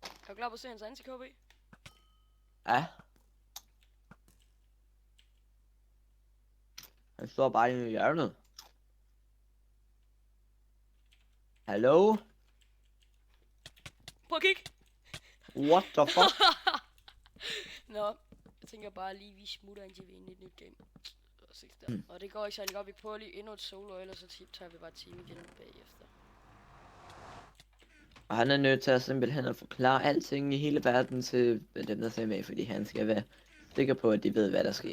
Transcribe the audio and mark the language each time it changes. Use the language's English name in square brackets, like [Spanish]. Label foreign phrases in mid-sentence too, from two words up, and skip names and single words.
[Danish] du klar på at se hans anti-KB? Ja. Han står bare inde i hjørnet. Hallo? Prøv at kigge! [English] What the fuck? [Danish] Nå, jeg tænker bare lige, vi smutter indtil vi er inde i et nyt game. Og det går ikke særlig godt, vi prøver lige endnu et solo, ellers så tager vi bare team igen bagefter. Og han er nødt til at simpelthen at forklare alting i hele verden til dem, der ser med, fordi han skal være sikker på, at de ved, hvad der sker.